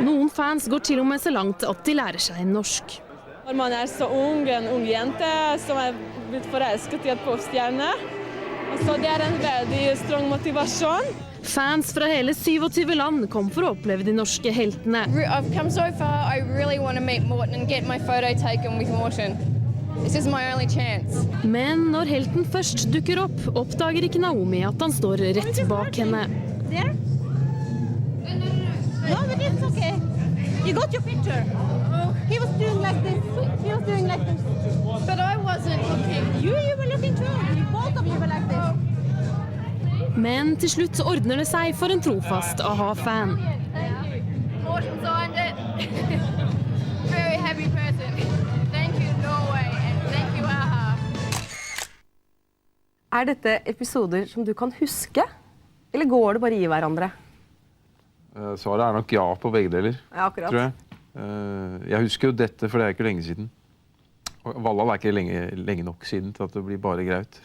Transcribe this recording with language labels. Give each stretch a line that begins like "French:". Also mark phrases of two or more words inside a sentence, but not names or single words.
Norwegian: Noen fans går til og med så langt at de lærer seg norsk. Når man så ung, en ung jente som blitt forelsket i et popstjerne, så det en veldig strong motivasjon. Fans fra hele 27 land kom for å oppleve de norske heltene.
English: I've come so far, I really want to meet Morten and get my photo taken with Morten. This is my only chance.
Norwegian: Men når helten først dukker opp, oppdager ikke Naomi at han står rett bak henne.
English: There? No, but it's okay. You got your picture. He was doing like this. He was doing like this. But I wasn't looking. You were looking too. Both of you were like this.
Norwegian: Men til slutt ordner det seg for en trofast a-ha-fan.
English: Morten signed it. Very happy person. Thank you, Norway, and thank you, a-ha.
Norwegian: Er dette episoder som du kan huske? Eller går det bare i hverandre? Svaret er nok ja på begge deler, Ja, akkurat. tror jeg. Jeg husker jo dette, for det er ikke lenge siden. Og Valhall er ikke lenge nok siden til at det blir bare greit.